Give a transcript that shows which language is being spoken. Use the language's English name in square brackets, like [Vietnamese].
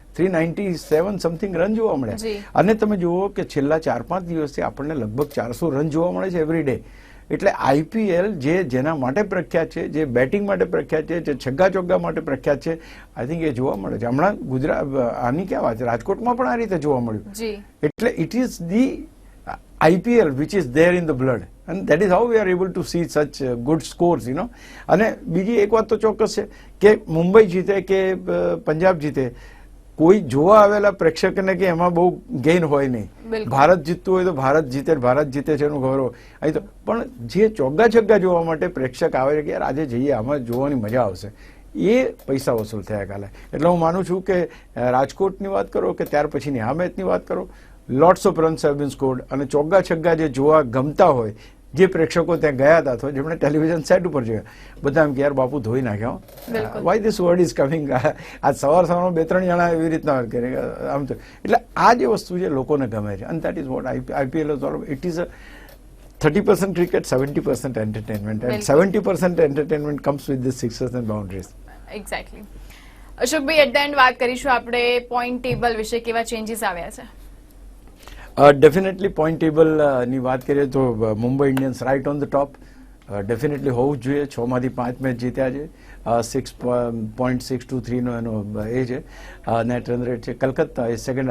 [Gujarati] 397 something run જોવા મળ્યા. અને તમે જુઓ કે છેલ્લા 4-5 દિવસથી આપણને લગભગ 400 રન જોવા મળે છે [English] Every day. [Gujarati] એટલે IPL જેના માટે પ્રખ્યાત છે, જે બેટિંગ માટે પ્રખ્યાત છે, જે છગ્ગા ચોગ્ગા માટે પ્રખ્યાત છે, [English] I think [Gujarati] એ જોવા મળે છે. હમણાં આની ક્યાં વાત છે, રાજકોટમાં પણ આ રીતે જોવા મળ્યું. [English] એટલે it is the IPL which is there in the blood, and that is how we are able to see such good scores, you know. [Gujarati] અને બીજી એક વાત તો ચોક્કસ છે કે મુંબઈ જીતે કે પંજાબ જીતે, કોઈ જોવા આવેલા પ્રેક્ષકને કે એમાં બહુ ગેઇન હોય નહીં. ભારત જીતતું હોય તો ભારત જીતે છે એનું ગૌરવ અહીં તો, પણ જે ચોગ્ગા છગ્ગા જોવા માટે પ્રેક્ષક આવે છે કે યાર આજે જઈએ, આમાં જોવાની મજા આવશે, એ પૈસા વસૂલ થયા કાલે. એટલે હું માનું છું કે રાજકોટની વાત કરો કે ત્યાર પછીની આ મેચની વાત કરો, [English] lots of runs have been scored, [Gujarati] અને ચોગ્ગા છગ્ગા જે જોવા ગમતા હોય, જે પ્રેક્ષકો ત્યાં ગયા હતા અથવા જેમણે ટેલિવિઝન સેટ ઉપર જોયા, બધા એમ કે યાર બાપુ ધોઈ નાખ્યા, [English] Why this word is coming. [Gujarati] આ સવારમાં 2-3 જણા એવી રીતના કરે આમ તો. એટલે આ જે વસ્તુ છે લોકોને ગમે છે, અને [English] That is what IPL is all. It is a 30% cricket, 70% entertainment, and 70% entertainment comes with the sixes and boundaries. Exactly. [Gujarati] Ashokbhai, at the and વાત કરીશું આપણે પોઈન્ટ ટેબલ વિશે, કેવા ચેન્જીસ આવ્યા છે? ડેફિનેટલી પોઈન્ટ ટેબલ ની વાત કરીએ તો Mumbai Indians [English] Right on the top. [Gujarati] Definitely હોવું જ જોઈએ. 6 માંથી 5 મેચ જીત્યા છે, 6.623 નો એનો એ છે નેટ રન રેટ છે. કલકત્તા એ સેકન્ડ.